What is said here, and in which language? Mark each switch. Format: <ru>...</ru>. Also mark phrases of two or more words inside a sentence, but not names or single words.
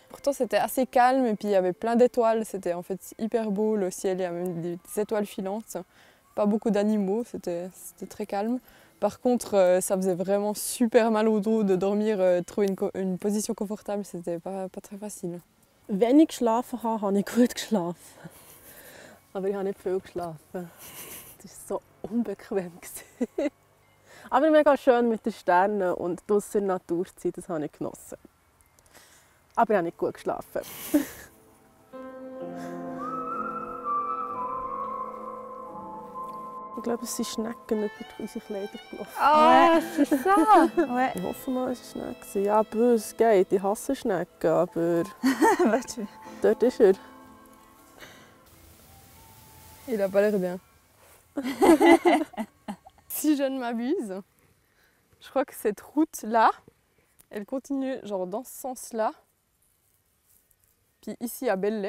<fr>Pourtant c'était assez calme et puis il y avait plein d'étoiles. C'était en fait hyper beau le ciel, il y a même des étoiles filantes. Pas beaucoup d'animaux, c'était très calme. Par contre, ça faisait vraiment super mal au dos de dormir, trouver une position confortable, c'était pas très facile.</fr> <de>Wenn ich geschlafen habe, habe ich gut geschlafen. Aber ich habe nicht viel geschlafen. Das war so unbequem. Aber mega schön mit den Sternen und draussen in der Natur zu sein, das habe ich genossen. Aber ich habe nicht gut geschlafen. Ich glaube, es sind Schnecken über unsere Kleider gelaufen.</de> <fr>Ah, c'est ça. Ouais.</fr> <de>Ich hoffe mal, es war Schnecken. Ja, böse geht. Ich hasse Schnecken, aber dort ist er.</de> <fr>Il a pas l'air bien. Si je ne m'abuse, je crois que cette route-là, elle continue genre dans ce sens-là. Puis ici à Belley.</fr>